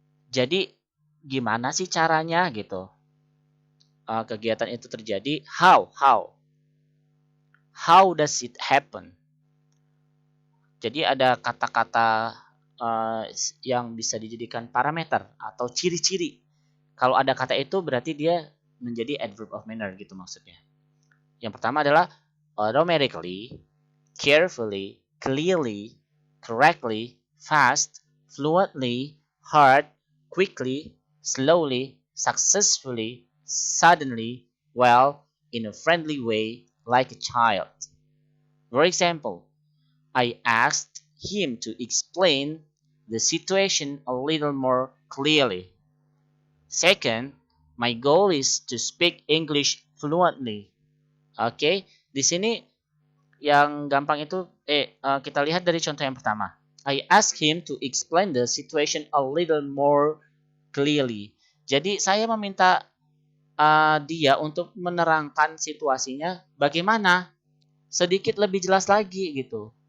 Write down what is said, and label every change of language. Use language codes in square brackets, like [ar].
[id] Jadi gimana sih caranya gitu? Kegiatan itu terjadi, [en] how does it happen? [id] Jadi ada kata-kata yang bisa dijadikan parameter atau ciri-ciri. Kalau ada kata itu berarti dia menjadi adverb of manner gitu maksudnya. Yang pertama adalah [en] automatically, carefully, clearly, correctly, fast, fluently, hard, quickly, slowly, successfully, suddenly, well, in a friendly way, like a child. For example, I asked him to explain the situation a little more clearly. Second, my goal is to speak English fluently. [id] Oke, di sini yang gampang itu kita lihat dari contoh yang pertama. [en] I asked him to explain the situation a little more clearly. [id] Jadi saya meminta dia untuk menerangkan situasinya bagaimana sedikit lebih jelas lagi gitu.